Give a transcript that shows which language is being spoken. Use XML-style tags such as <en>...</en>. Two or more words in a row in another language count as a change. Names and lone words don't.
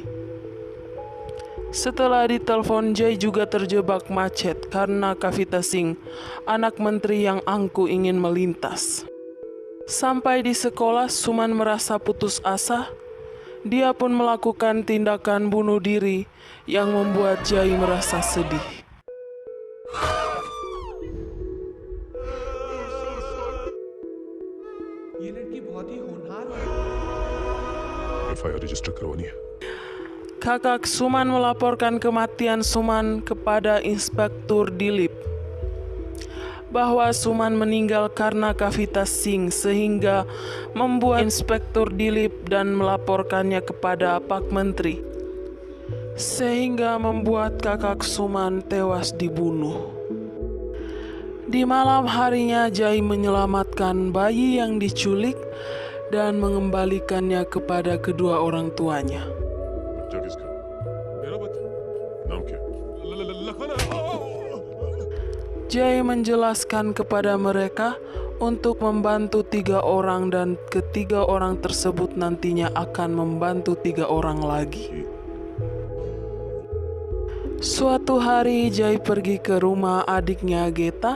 <id>Setelah ditelepon, Jai juga terjebak macet karena Kavita Singh, anak menteri yang angkuh, ingin melintas. Sampai di sekolah, Suman merasa putus asa. Dia pun melakukan tindakan bunuh diri yang membuat Jai merasa sedih.</id> <hi>ये लड़की बहुत ही होनहार है।</hi> <en>FIR register</en> <hi>करवानी है।</hi> <id>Kakak Suman melaporkan kematian Suman kepada Inspektur Dilip bahwa Suman meninggal karena Kavita Singh, sehingga membuat Inspektur Dilip dan melaporkannya kepada Pak Menteri, sehingga membuat kakak Suman tewas dibunuh. Di malam harinya, Jai menyelamatkan bayi yang diculik dan mengembalikannya kepada kedua orang tuanya.</id> <hi>बच्चा किसका? मेरा बच्चा। नाम क्या? लखन।</hi> <id>Jai menjelaskan kepada mereka untuk membantu 3 orang dan ketiga orang tersebut nantinya akan membantu 3 orang lagi. Suatu hari Jai pergi ke rumah adiknya Geta.</id>